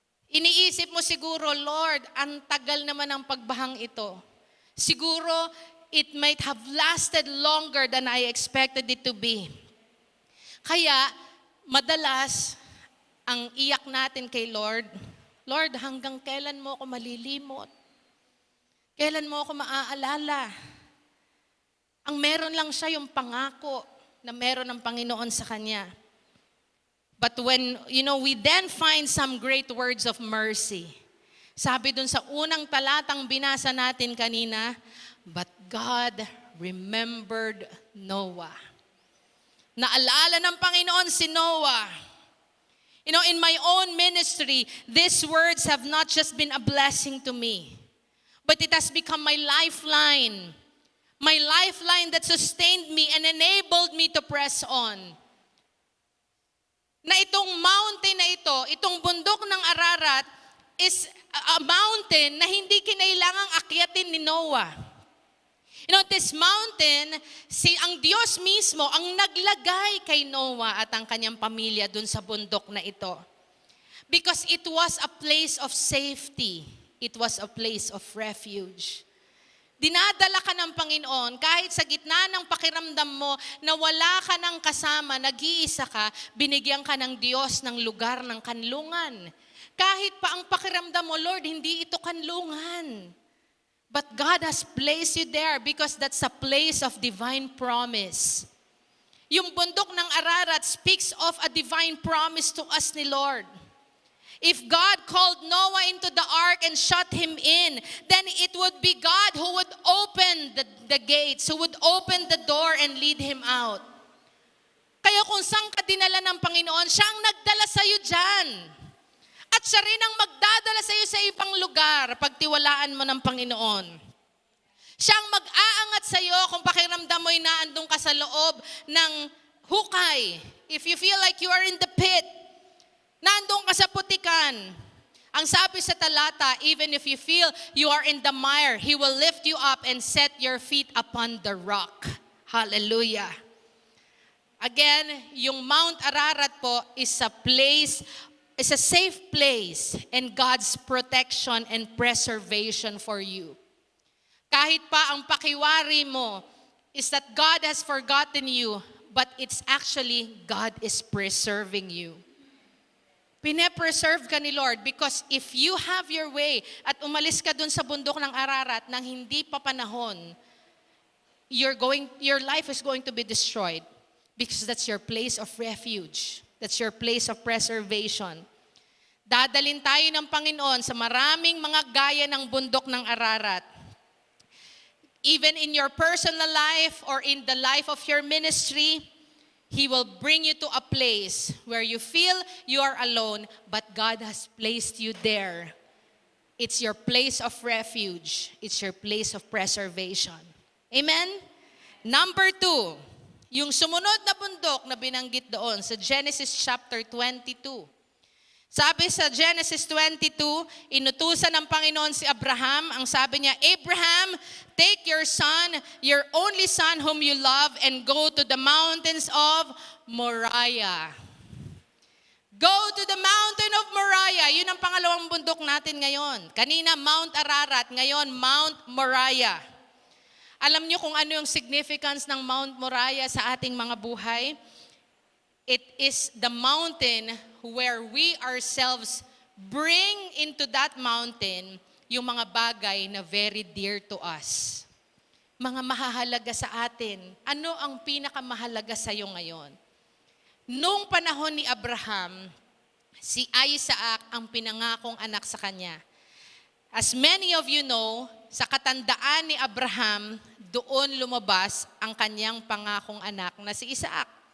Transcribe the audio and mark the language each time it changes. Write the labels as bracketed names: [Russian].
[Filipino] Iniisip mo siguro, Lord, ang tagal naman ng pagbahang ito. [English] Siguro, it might have lasted longer than I expected it to be. [Filipino] Kaya, madalas, ang iyak natin kay Lord, Lord, hanggang kailan mo ako malilimot? Kailan mo ako maaalala? Ang meron lang siya yung pangako na meron ng Panginoon sa kanya. [English] But when, we then find some great words of mercy. [Filipino] Sabi dun sa unang talatang binasa natin kanina, [English] but God remembered Noah. [Filipino] Naalala ng Panginoon si Noah. [English] In my own ministry, these words have not just been a blessing to me, but it has become my lifeline. My lifeline that sustained me and enabled me to press on. [Filipino] Na itong mountain na ito, itong bundok ng Ararat, [English] is a mountain [Filipino] na hindi kinailangang akyatin ni Noah. [English] This mountain, [Filipino] ang Diyos mismo ang naglagay kay Noah at ang kanyang pamilya dun sa bundok na ito. [English] Because it was a place of safety. It was a place of refuge. [Filipino] Dinadala ka ng Panginoon kahit sa gitna ng pakiramdam mo na wala ka ng kasama, nag-iisa ka, binigyan ka ng Diyos ng lugar ng kanlungan. Kahit pa ang pakiramdam mo, Lord, hindi ito kanlungan. [English] But God has placed you there because that's a place of divine promise. [Filipino] Yung bundok ng [English] Ararat speaks of a divine promise to us [Filipino] ni Lord. [English] If God called Noah into the ark and shut him in, then it would be God who would open the gates, who would open the door and lead him out. [Filipino] Kaya kung saan ka dinala ng Panginoon, siya ang nagdala sa iyo dyan. At siya rin ang magdadala sa iyo sa ibang lugar pagtiwalaan mo ng Panginoon. Siya ang mag-aangat sa iyo kung pakiramdam mo'y naandun ka sa loob ng hukay. [English] If you feel like you are in the pit, [Filipino] nandun ka sa putikan. Ang sabi sa talata, [English] even if you feel you are in the mire, He will lift you up and set your feet upon the rock. Hallelujah. Again, yung Mount Ararat po is a safe place and God's protection and preservation for you. [Filipino] Kahit pa ang pakiwari mo [English] is that God has forgotten you, but it's actually God is preserving you. [Filipino] Pine-preserve ka ni Lord [English] because if you have your way [Filipino] at umalis ka dun sa bundok ng Ararat nang hindi pa panahon, [English] your life is going to be destroyed because that's your place of refuge. That's your place of preservation. [Filipino] Dadalin tayo ng Panginoon sa maraming mga gaya ng bundok ng Ararat. [English] Even in your personal life or in the life of your ministry, He will bring you to a place where you feel you are alone, but God has placed you there. It's your place of refuge. It's your place of preservation. [Filipino] Amen? Number 2, yung sumunod na bundok na binanggit doon sa Genesis chapter 22. Sabi sa Genesis 22, inutusan ng Panginoon si Abraham. Ang sabi niya, [English] Abraham, take your son, your only son whom you love, and go to the mountains of Moriah. Go to the mountain of Moriah. [Filipino] Yun ang pangalawang bundok natin ngayon. Kanina, Mount Ararat. Ngayon, Mount Moriah. Alam niyo kung ano yung significance ng Mount Moriah sa ating mga buhay? [English] It is the mountain where we ourselves bring into that mountain [Filipino] yung mga bagay na [English] very dear to us. [Filipino] Mga mahahalaga sa atin. Ano ang pinakamahalaga sa iyo ngayon? Noong panahon ni Abraham, si Isaac ang pinangakong anak sa kanya. [English] As many of you know, [Filipino] sa katandaan ni Abraham, doon lumabas ang kanyang pangakong anak na si Isaac.